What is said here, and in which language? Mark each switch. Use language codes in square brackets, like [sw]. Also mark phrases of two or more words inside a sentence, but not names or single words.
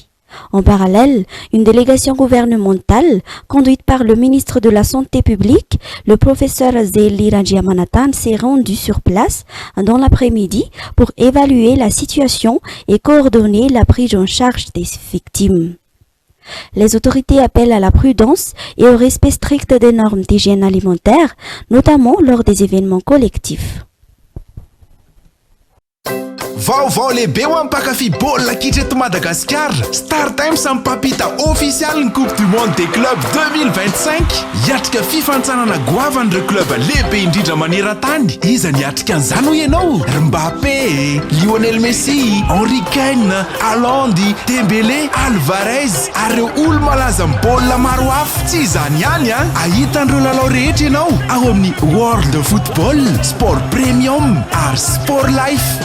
[fr] En parallèle, une délégation gouvernementale conduite par le ministre de la Santé publique, le professeur Zeli Rajiamanathan, s'est rendue sur place dans l'après-midi pour évaluer la situation et coordonner la prise en charge des victimes. Les autorités appellent à la prudence et au respect strict des normes d'hygiène alimentaire, notamment lors des événements collectifs. [mg] Vaovao lehibe ho ampakafy baolina kitra eto Madagasikara. Star Times mipampita official ny Coupe du Monde des clubs 2025. Hiatrika fifantsarana goavan'ireo club lehibe indrindra maneran-tany. Iza ny hiatrika an'izany ho ianao? Mbappé, Lionel Messi, Henry Kane, Haaland, Dembélé, Alvarez ary ireo olo malaza amin'ny baolina maro hafa. Tsy izany ihany a, ahitan'ireo lalao rehetra ianao ao amin'ny World Football, Sport Premium ary Sport Life.